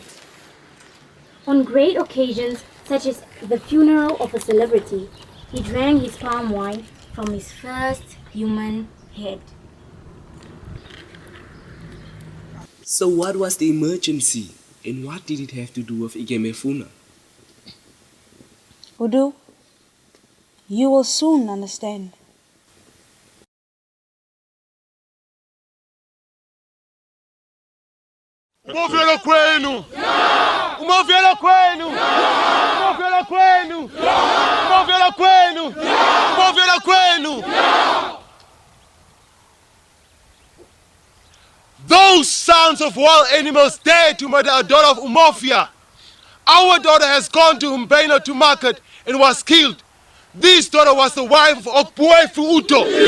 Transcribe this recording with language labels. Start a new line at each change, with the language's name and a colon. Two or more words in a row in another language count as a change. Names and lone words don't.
English: On great occasions, such as the funeral of a celebrity, he drank his palm wine from his first human head. So what was the emergency and what did it have to do with Igemefuna? Udu, you will soon understand.
Igbo: Umovela kwenu! Umovela kwenu! Umovela kwenu! Umovela kwenu! Umovela kwenu!
English: Those sounds of wild animals dare to murder a daughter of Umofia. Our daughter has gone to Umbena to market and was killed. This daughter was the wife of Okpuefu Uto.